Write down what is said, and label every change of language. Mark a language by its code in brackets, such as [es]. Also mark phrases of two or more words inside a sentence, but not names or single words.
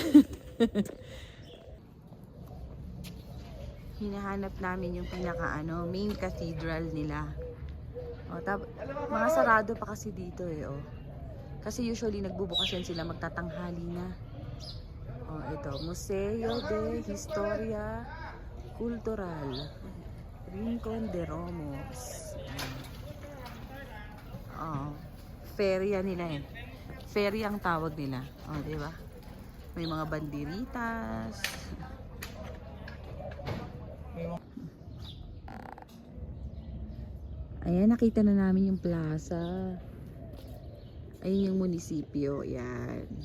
[tl] Hinahanap namin yung main cathedral nila. Oh, mga sarado pa kasi dito oh. Kasi usually nagbubukas yan sila magtatanghali na. Oh, ito, Museo de Historia Cultural Rincon de Romos. Oh, feria nila eh. Feria ang tawag nila. Oh, di ba? May mga banderitas. Ayan, nakita na namin yung plaza. Ayun yung munisipyo. Yan.